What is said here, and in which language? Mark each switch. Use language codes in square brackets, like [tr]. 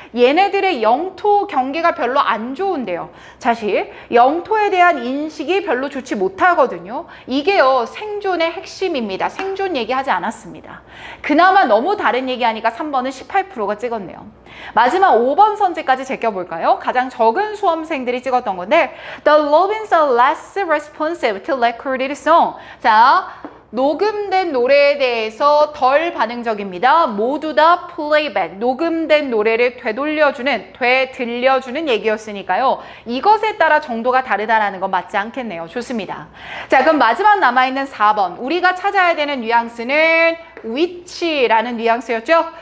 [ko] 얘네들의 영토 경계가 별로 안 좋은데요. 사실 영토에 대한 인식이 별로 좋지 못하거든요. 이게요, 생존의 핵심입니다. 생존 얘기하지 않았습니다. 그나마 너무 다른 얘기하니까 3번은 18%가 찍었네요. 마지막 5번 선지까지 제껴볼까요? 가장 적은 수험생들이 찍었던 건데 [en] The Lovin's are less responsive to recorded song. [ko] 자, 녹음된 노래에 대해서 덜 반응적입니다. 모두 다 플레이백, 녹음된 노래를 되들려주는 얘기였으니까요. 이것에 따라 정도가 다르다라는 건 맞지 않겠네요. 좋습니다. 자, 그럼 마지막 남아있는 4번. 우리가 찾아야 되는 뉘앙스는 위치라는 뉘앙스였죠?